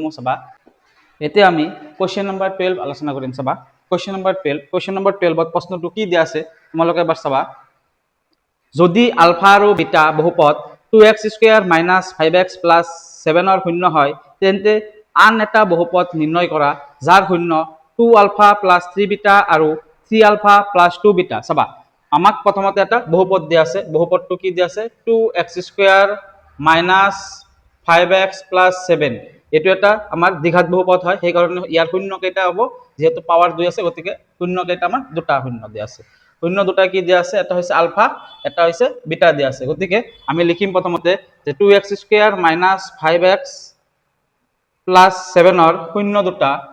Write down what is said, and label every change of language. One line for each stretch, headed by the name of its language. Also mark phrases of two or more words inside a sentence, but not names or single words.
Assamese: মোৰ চাবা এতিয়া আমি
English: question number
Assamese: 12 আলোচনা কৰিম চাবা
English: question number
Assamese: 12ত প্ৰশ্নটো কি দিয়া আছে তোমালোকে এবাৰ চাবা যদি আলফা আৰু বিটা বহুপদ 2x² - 5x + 7 ৰ শূন্য হয় তেন্তে আন এটা বহুপদ নিৰ্ণয় কৰা যাৰ শূন্য 2α + 3β আৰু 3α + 2β চাবা আমাক প্ৰথমতে এটা বহুপদ দিয়া আছে বহুপদটো কি দিয়া আছে 2x² - 5x + 7 এটো এটা আমাৰ দ্বিঘাত বহুপদ হয় সেই কাৰণে ইয়াৰ শূন্য কেইটা হ'ব যেহেতু পাৱাৰ 2 আছে গতিকে শূন্য কেইটা আমাৰ দুটা শূন্য দিয়া আছে শূন্য দুটা কি দিয়া আছে এটা হৈছে আলফা এটা হৈছে বিটা দিয়া আছে গতিকে আমি লিখিম প্ৰথমতে যে 2x² - 5x + 7 ৰ শূন্য দুটা